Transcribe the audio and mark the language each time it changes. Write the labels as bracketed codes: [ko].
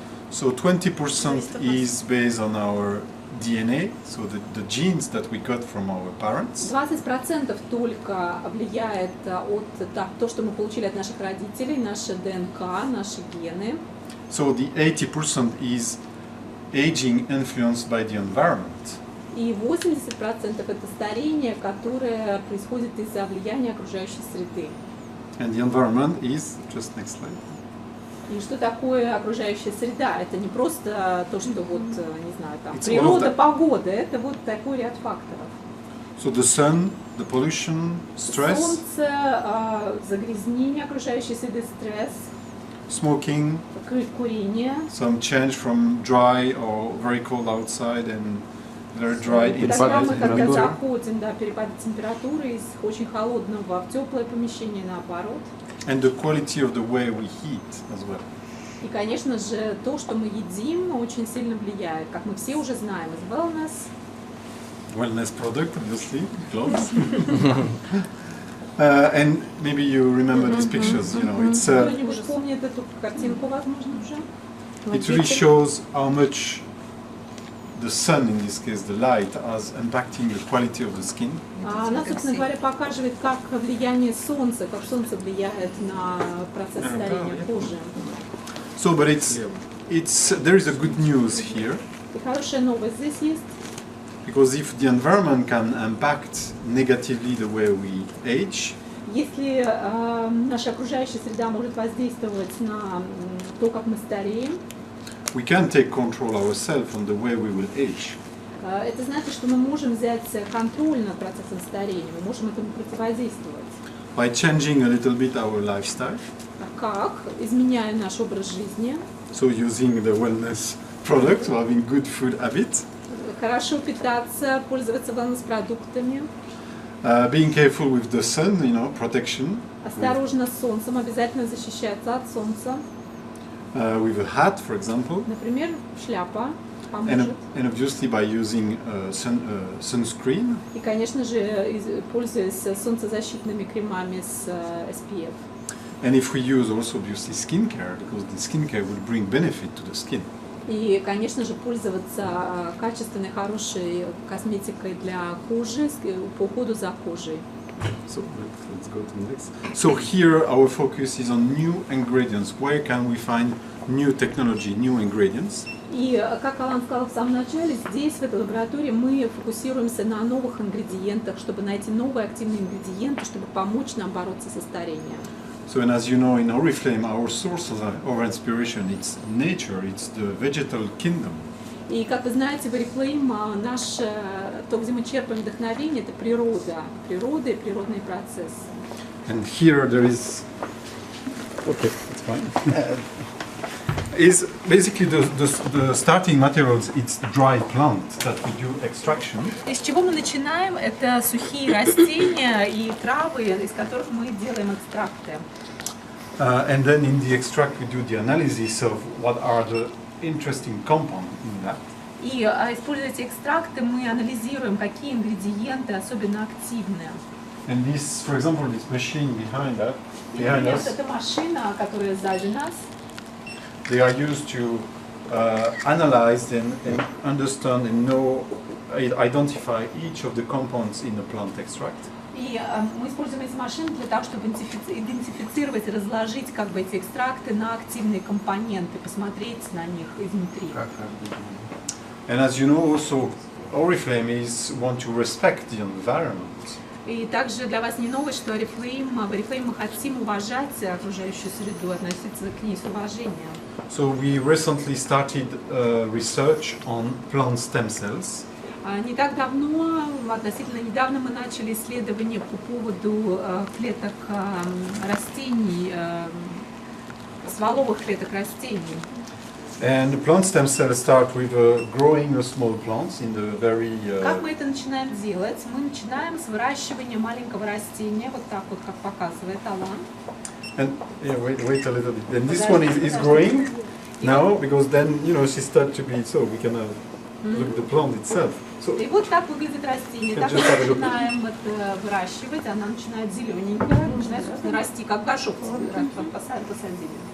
[en] So 20% is based on our DNA, so the genes that we got from our parents. [ru] 20% только влияет от того, что мы получили от наших родителей, наша ДНК, наши гены. [en] So the 80% is aging influenced by the environment. [ru] И 80% это старение, которое происходит из-за влияния окружающей среды. [en] And the environment is, just next slide. [ru] И что такое окружающая среда? Это не просто то, что вот, не знаю, там, природа, погода, это вот такой ряд факторов. [en] So the sun, the pollution, stress. [ru] Солнце, загрязнение окружающей среды, стресс. [en] Smoking. [ru] Курение. [en] Some change from dry or very cold outside and very dry [ru] Тогда мы, [en] inside. [ru] когда заходим, да, перепады температуры из очень холодного в теплое помещение, наоборот. [en] And the quality of the way we eat as well. [ru] И, конечно же, то, что мы едим, очень сильно влияет, как мы все уже знаем, из [en] wellness product, obviously, clothes. And maybe you remember these pictures, you know, it's [ru] кто-нибудь помнит эту картинку, возможно, уже? [en] it really shows how much the sun, in this case, the light, is impacting the quality of the skin. [ru] Она, собственно говоря, показывает, как влияние солнца, как солнце влияет на процесс старения кожи. [en] So, but there is a good news here. [ru] И хорошая новость здесь есть. [en] Because if the environment can impact negatively the way we age, [ru] если наша окружающая среда может воздействовать на то, как мы стареем, [en] we can take control ourselves on the way we will age. [ru] Это значит, что мы можем взять контроль над процессом старения, мы можем этому противодействовать. [en] By changing a little bit our lifestyle. [ru] Как? Изменяя наш образ жизни. [en] So using the wellness product, so having good food habits. [ru] Хорошо питаться, пользоваться wellness-продуктами. [en] Being careful with the sun, you know, protection. [ru] Осторожно с солнцем, обязательно защищаться от солнца. [en] With a hat, for example. [ru] Например, шляпа поможет. [en] And obviously by using sunscreen. [ru] И, конечно же, пользуясь солнцезащитными кремами с SPF. [en] And if we use also obviously skincare, because the skincare will bring benefit to the skin. [ru] И, конечно же, пользоваться качественной, хорошей косметикой для кожи, по уходу за кожей. [en] So let's go to the next. So here our focus is on new ingredients. Where can we find new technology, new ingredients? [ru] И, как Алан сказал в самом начале, здесь, в этой лаборатории, мы фокусируемся на новых ингредиентах, чтобы найти новые активные ингредиенты, чтобы помочь нам бороться со старением. [en] So, and as you know, in Oriflэйм, our source of inspiration, it's nature, it's the vegetal kingdom. [ru] И, как вы знаете, в Орифлэйм то, где мы черпаем вдохновение, это природа и природный процесс. [en] And here there is, okay, it's fine. Is basically the starting materials. It's dry plant that we do extraction. [ru] Из чего мы начинаем? Это сухие растения и травы, из которых мы делаем экстракты. [en] And then in the extract we do the analysis of what are the interesting compounds in that. [ru] И используя эти экстракты, мы анализируем, какие ингредиенты особенно активны. [en] And this, for example, this machine behind us, [ru] Это машина, которая сзади нас. [en] they are used to analyze and understand and know, identify each of the compounds in the plant extract. [ru] И мы используем эти машины для того, чтобы идентифицировать и разложить как бы эти экстракты на активные компоненты, посмотреть на них изнутри. [en] And as you know, also Oriflame is want to respect the environment. [ru] И также для вас не новость, что в Орифлэйм мы хотим уважать окружающую среду, относиться к ней с уважением. [en] So we recently started research on plant stem cells. [ru] Не так давно, относительно недавно, мы начали исследование по поводу клеток растений, стволовых клеток растений. [en] And the plant stem cells start with growing a small plants in the very. [ru] Как мы это начинаем делать? Мы начинаем с выращивания маленького растения, вот так вот, как показывает Алан. [en] And yeah, wait a little bit. And this one is growing now because then she starts to be so we can look at the plant itself. So [ru] И вот так выглядит растение. Так мы начинаем это выращивать, она начинает зелененькая, начинает, собственно, расти, как горшок посадили.